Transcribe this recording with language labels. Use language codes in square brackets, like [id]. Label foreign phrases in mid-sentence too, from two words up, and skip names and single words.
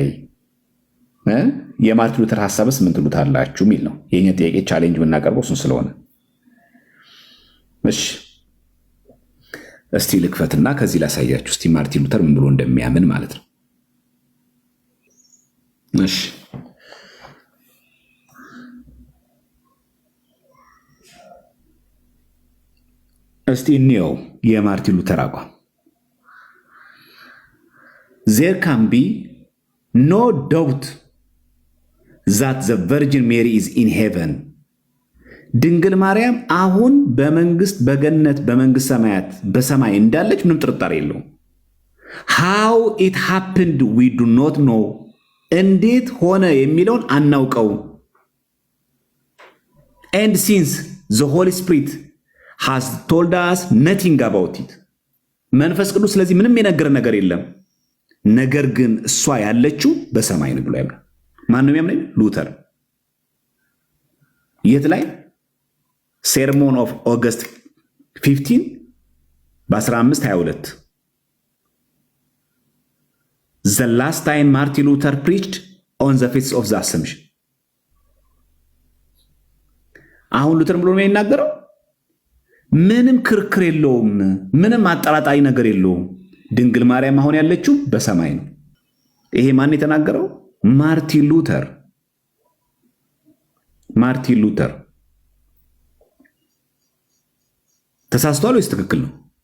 [am] የማርቲን ሉተር ሀሳብስ ምን ትሉታላችሁ የሚል ነው የኛ ጥያቄ። ቻሌንጅ የምናቀርበው እሱን ስለሆነ እሺ እስቲ ልክፈትና ከዚህ ላሳያችሁ እስቲ ማርቲን ሉተር ምን ብሎ እንደሚያምን ማለት ነው። እሺ እስቲ እንየው የማርቲን ሉተር አቋም። [en] There can be no doubt that the Virgin Mary is in heaven. [am] ድንግል ማርያም አሁን በመንግስት በገነት በመንግስት ሰማያት በሰማይ እንዳለች ምንም ጥርጣሬ የለውም። [en] How it happened we do not know. [am] እንዴት ሆነ የሚለውን አናውቀው። [en] And since the Holy Spirit has told us nothing about it. [am] መንፈስ ቅዱስ ስለዚህ ምንም የነገረን ነገር የለም። ነገር ግን እሷ ያለችው በሰማይ ነው ብሎ ያምናል። ማን ነው የሚያምነው? ሉተር። የት ላይ? [en] Sermon of August 15 በ1522 the last time Martin Luther preached on the feast of the Assumption. [am] አሁን ሉተር ብሎ ነው የሚናገረው። ምንም ክርክር የለውም። ምንም አጠራጣሪ ነገር የለውም። ድንግል ማርያም አሁን ያለችው በሰማይ ነው። ይሄ ማን የተናገረው? ማርቲን ሉተር። ማርቲን ሉተር ተሳስቷል ወይስ ትክክል ነው?